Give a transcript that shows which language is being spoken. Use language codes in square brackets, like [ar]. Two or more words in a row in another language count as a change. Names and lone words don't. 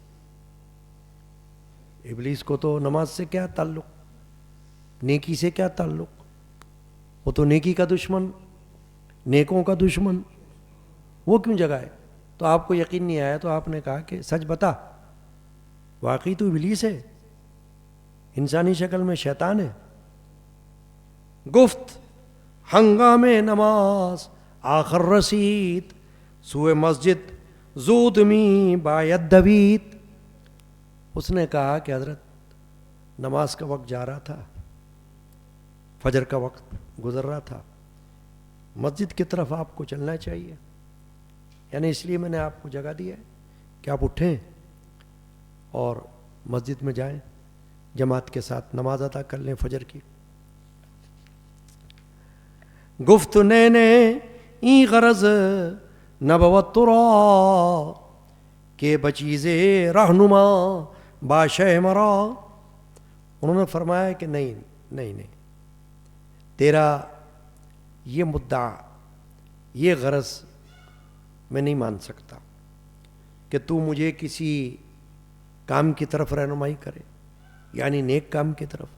[ur] ابلیس کو تو نماز سے کیا تعلق، نیکی سے کیا تعلق؟ وہ تو نیکی کا دشمن، نیکوں کا دشمن، وہ کیوں جگائے؟ تو آپ کو یقین نہیں آیا تو آپ نے کہا کہ سچ بتا، واقعی تو ابلیس ہے، انسانی شکل میں شیطان ہے۔ [fa] گفت ہنگام نماز آخر رسید، سوئے مسجد زود می باید دوید۔ [ur] اس نے کہا کہ حضرت نماز کا وقت جا رہا تھا، فجر کا وقت گزر رہا تھا، مسجد کی طرف آپ کو چلنا چاہیے، یعنی اس لیے میں نے آپ کو جگہ دی ہے کہ آپ اٹھیں اور مسجد میں جائیں، جماعت کے ساتھ نماز ادا کر لیں فجر کی۔ [fa] گفت نینے این غرض نبوت ترا، کہ بچیز رہنما باشہ مرا۔ [ur] انہوں نے فرمایا کہ نہیں نہیں نہیں، تیرا یہ مدعا، یہ غرض میں نہیں مان سکتا کہ تو مجھے کسی کام کی طرف رہنمائی کرے، یعنی نیک کام کی طرف۔